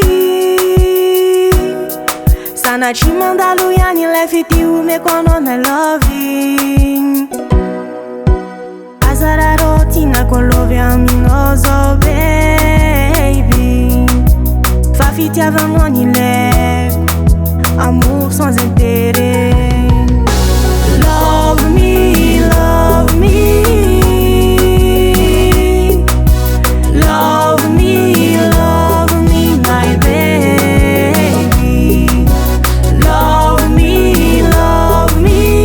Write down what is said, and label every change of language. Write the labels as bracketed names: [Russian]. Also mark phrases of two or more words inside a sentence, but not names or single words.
[Malagasy] sanatry mandalo ihany ilay fity omeko anao na loving aza raha rô tianako lovy aminao zao baby fa fitiavanao ny ilaiko [French] amour sans intérêt. [English] Love me, love me. Love me, love me, my baby. Love me, love me.